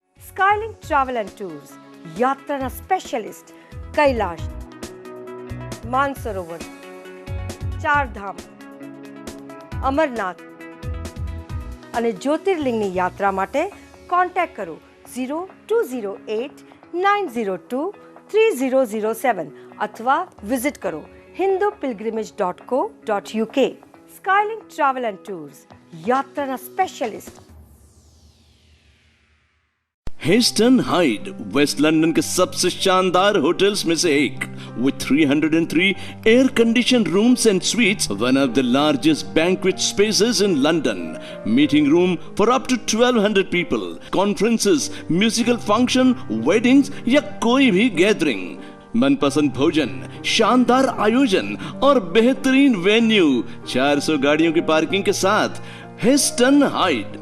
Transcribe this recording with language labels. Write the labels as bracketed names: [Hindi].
[Gujarati] Skylink Travel and Tours, [Hindi] यात्रा specialist [Gujarati] Kailash, Mansarovar, चार धाम, अमरनाथ અને જ્યોતિર્લિંગની યાત્રા માટે કોન્ટેક્ટ કરો 0208 902 3007 અથવા વિઝિટ કરો hindupilgrimage.co.uk. [Hindi] Skylink Travel and Tours, यात्रा specialist. Hasten hide waste London के सबसे शानदार होटल्स में से एक, [English] with 303 air conditioned rooms and suites, one of the largest banquet spaces in London, meeting room for up to 1200 people, conferences, musical function, weddings [Hindi] या कोई भी [English] gathering. [Hindi] मनपसंद भोजन, शानदार आयोजन और बेहतरीन वेन्यू, 400 गाड़ियों की पार्किंग के साथ Heston Hyde.